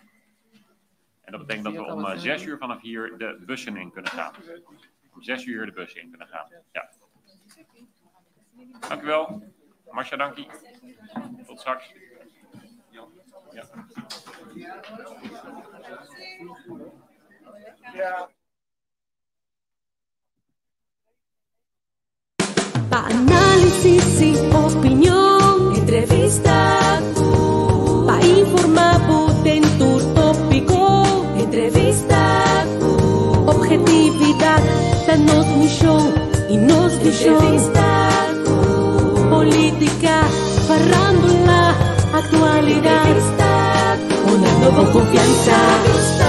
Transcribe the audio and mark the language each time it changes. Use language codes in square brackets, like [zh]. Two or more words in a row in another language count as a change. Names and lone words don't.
[nl] En dat betekent dat we om 6 uur vanaf hier de bussen in kunnen gaan. Om 6 uur de bussen in kunnen gaan. Ja. Dank u wel. Marcia, dank u. Tot straks. Ja. Ja. [es] Análisis y opinión, entrevista pa informar en tu tópico, entrevista objetividad, danos un show y nos entrevista política, farándula, actualidad, una nueva confianza.